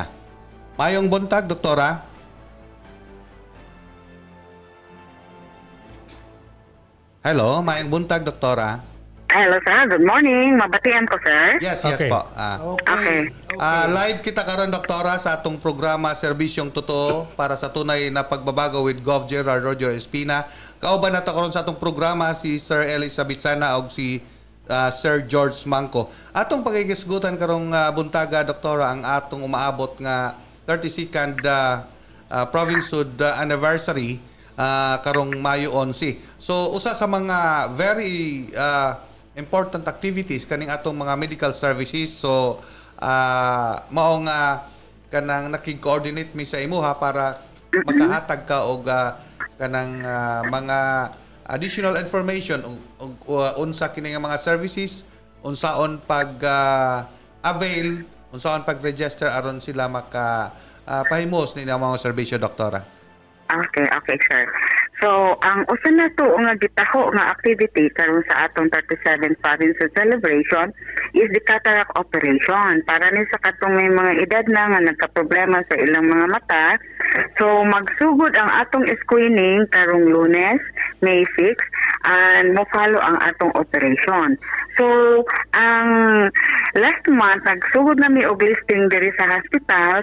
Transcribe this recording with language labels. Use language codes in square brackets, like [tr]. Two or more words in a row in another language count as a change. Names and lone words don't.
[ceb] Mayong buntag, Doktora. Hello, mayong buntag, Doktora. [en] Hello, sir. Good morning. [ceb] Mabatian ko, [en] sir. Yes, Okay. po. Okay. [ceb] Live kita karon, Doktora, sa atong programa Serbisyong Totoo [tl] para sa tunay na pagbabago [ceb] with Gov. Gerald Roger Espina. Kauban nato karon sa atong programa si Sir Elizabeth Sana o si Sir George Manco. Atong pagigisgutan karong buntaga, Doktora, ang atong umaabot nga 32nd provincehood anniversary karong Mayo 11. So usa sa mga [en] very important activities [ceb] kaning atong mga medical services. So mao nga kanang nakig-coordinate mi sa imuha para makahatag ka og kanang mga additional information unsa kini nga mga services, unsaon pag avail, unsaon pag-register aron sila maka pahimos ni mga serbisyo, Doktora. Okay, sir. So, ang usa na to nga gitaho nga activity karon sa atong 37th provincial celebration [en] is the cataract operation. [ceb] Para ni sa katong may mga edad na nga nagka-problema sa ilang mga mata. So, magsugod ang atong screening karong Lunes, May 6, and mo follow ang atong operation. So, ang last month, nagsugod na mi og listing diri sa hospital.